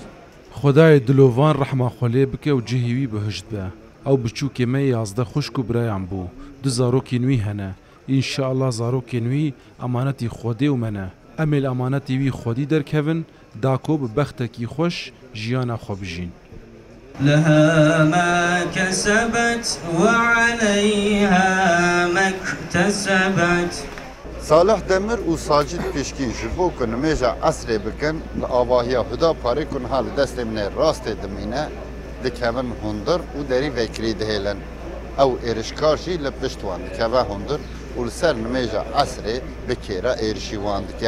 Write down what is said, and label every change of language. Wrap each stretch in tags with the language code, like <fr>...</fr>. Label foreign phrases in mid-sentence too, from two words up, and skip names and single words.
<ku>Xwedayê dilovan rehma xwe lê bike û cihê wî bihişt be. Ew biçûkê me yazde xuşk û birayan bû. Du zarokên wî hene. İnşallah zarokên wî emanetî Xwedê û me ne. Em ê li emanetê wî Xwedî derkevin, da ku bi bextekî xweş jiyana xwe bijîn.</ku> <ar>لها ما كسبت وعليها ما اكتسبت.</ar> <ku>Salih Demir û Sacîd Pîşkîn ji bo ku nimêja esrê bikin li avahiya Hüdaparê ku niha li destê min ê rastê dimîne dikevin hundir û derî vekirî dihêlin. Ew êrişkar jî li pişt wan dikeve hundir û li ser nimêja esrê bi kêre êrişî wan dike.</ku>